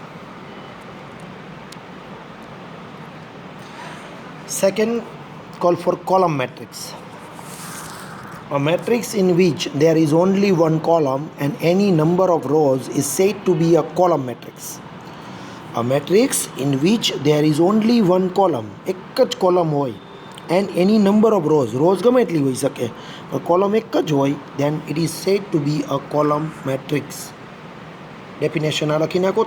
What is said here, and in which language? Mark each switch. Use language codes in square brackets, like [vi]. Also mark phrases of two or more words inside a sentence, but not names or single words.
[en] Second, call for column matrix. A matrix in which there is only one column and any number of rows is said to be a column matrix. A matrix in which there is only one column, [gu] એક જ કોલમ હોય, [en] and any number of rows, rows [gu] ગમે એટલી હોઈ શકે, કોલમ એક જ હોય, [en] then it is said to be a column matrix. [gu] ડેફિનેશન આ લખી નાખો.